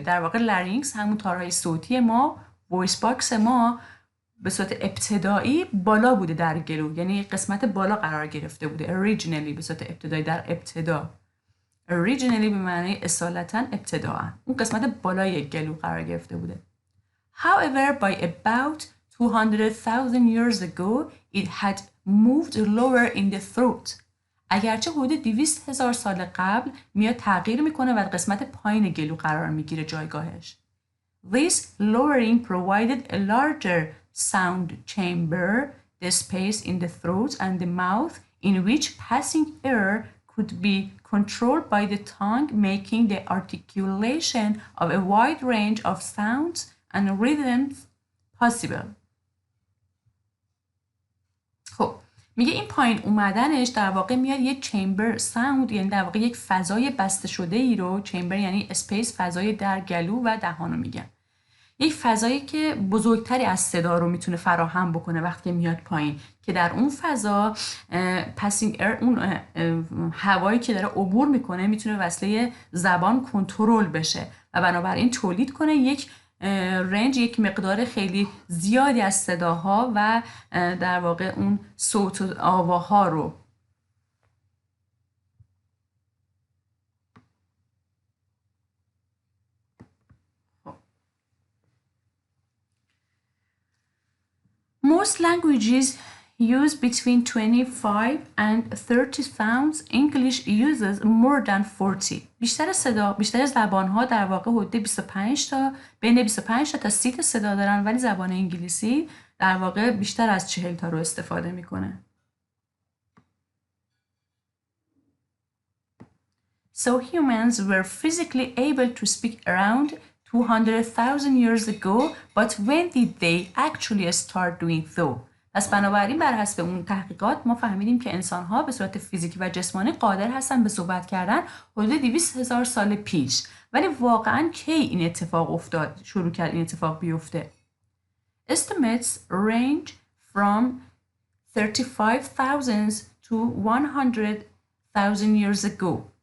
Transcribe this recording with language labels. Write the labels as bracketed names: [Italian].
[Persian] در واقع لارینکس همون تارهای صوتی ما، وایس باکس ما به صورت ابتدایی بالا بوده در گلو، یعنی قسمت بالا قرار گرفته بوده. originally به صورت ابتدایی، در ابتدا. originally به معنی اصالتاً ابتداءً، اون قسمت بالای گلو قرار گرفته بوده. [English] However, by about 200,000 years ago, it had moved lower in the throat. [Persian] اگرچه حدود 200,000 سال قبل میاد تغییر میکنه و قسمت پایین گلو قرار میگیره جایگاهش. [English] This lowering provided a larger sound chamber, the space in the throat and the mouth in which passing air could be controlled by the tongue, making the articulation of a wide range of sounds and rhythms possible. [Persian] خب میگه این پایین اومدنش در واقع میاد یک چمبر ساوند، یعنی در واقع یک فضای بسته شده ای رو، چمبر یعنی اسپیس، فضای در گلو و دهان رو میگن، یک فضایی که بزرگتری از صدا رو میتونه فراهم بکنه وقتی میاد پایین، که در اون فضا پاسینگ ایر، اون هوایی که داره عبور میکنه میتونه وسیله زبان کنترل بشه و بنابراین تولید کنه یک رنج، یک مقدار خیلی زیادی از صداها و در واقع اون صوت و آواها رو. [English] Most languages use between 25 and 30 sounds. English uses more than 40. [Persian] بیشتر زبان‌ها در واقع حدود 25 تا بین 25 تا 30 تا صدا دارن، ولی زبان انگلیسی در واقع بیشتر از 40 تا رو استفاده میکنه. [English] So humans were physically able to speak around 200,000 years ago, but when did they actually start doing so? [Persian] پس بنابراین بر حسب اون تحقیقات ما فهمیدیم که انسان‌ها به صورت فیزیکی و جسمانی قادر هستن به صحبت کردن حدود 200,000 سال پیش. ولی واقعاً کی این اتفاق افتاد؟ شروع کرد این اتفاق بیفته؟ [English] Estimates range from 35,000 to 100,000 years ago.